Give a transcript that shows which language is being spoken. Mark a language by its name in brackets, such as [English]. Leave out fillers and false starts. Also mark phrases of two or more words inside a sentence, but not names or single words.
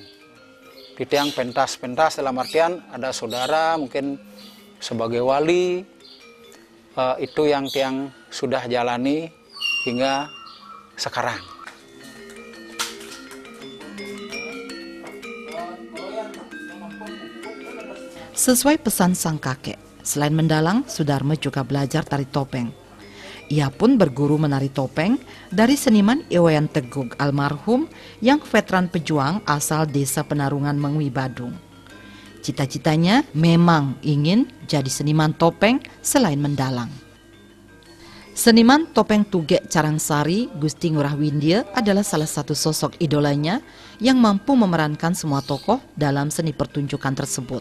[Indonesian] Di tiang pentas-pentas dalam artian ada saudara mungkin sebagai wali, itu yang tiang sudah jalani hingga sekarang. Sesuai pesan sang kakek, selain mendalang, Sudarmo juga belajar tari topeng. Ia pun berguru menari topeng dari seniman Iwayan Tegug almarhum yang veteran pejuang asal desa Penarungan Mengui Badung. Cita-citanya memang ingin jadi seniman topeng selain mendalang. Seniman topeng Tugek Carangsari, Gusti Ngurah Windia adalah salah satu sosok idolanya yang mampu memerankan semua tokoh dalam seni pertunjukan tersebut.